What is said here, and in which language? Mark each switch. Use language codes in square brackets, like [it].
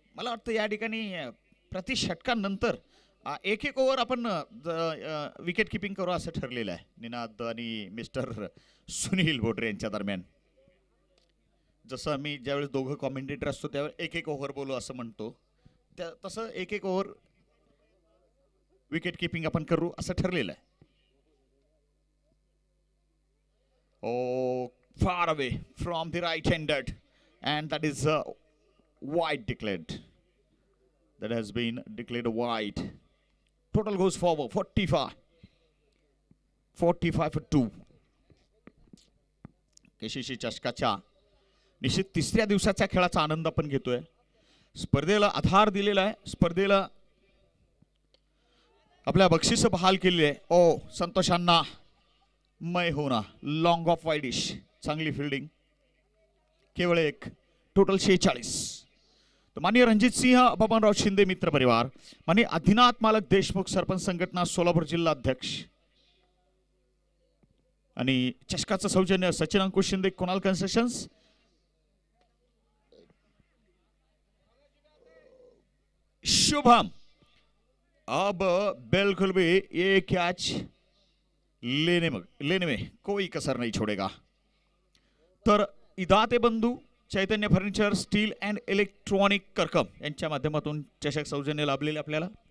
[mr] मला वाटतं या ठिकाणी प्रति षटकानंतर एक ओव्हर आपण विकेट किपिंग करू असं ठरलेलं आहे निनाद आणि मिस्टर सुनील बोडरे यांच्या दरम्यान. जसं आम्ही ज्यावेळेस दोघं कॉमेंटेटर असतो त्यावेळेस एक ओव्हर बोलू असं म्हणतो, तसं एक ओव्हर विकेट किपिंग आपण करू असं ठरलेलं आहे. [en] Oh far away from the right-handed, and that is wide declared. That has been declared wide. Total goes forward 45 for 2. [mr] KCC चषकाच्या निश्चित 3ऱ्या दिवसाच्या खेळाचा आनंद आपण घेतोय. स्पर्धेला आधार दिलेला आहे, स्पर्धेला आपल्या बक्षीस बहाल केलेली आहे. ओ संतोषांना मै होना, लॉंग ऑफ वाईडिश, चांगली फिल्डिंग, केवळ एक. टोटल 46. तर माननीय रणजित सिंह बबनराव शिंदे मित्र परिवार, माननीय आदिनाथ मालक देशमुख सरपंच संघटना सोलापूर जिल्हा अध्यक्ष आणि चषकाचं सौजन्य सचिन अंकुश शिंदे, कुणाल कन्स्ट्रक्शन्स. [hi] शुभम अब बिल्कुल भी ये कैच लेने में कोई कसर नहीं छोड़ेगा. [mr] तर इदाते बंधू चैतन्य फर्निचर, स्टील अँड इलेक्ट्रॉनिक करकम यांच्या माध्यमातून चषक सौजन्य लाभलेले आपल्याला.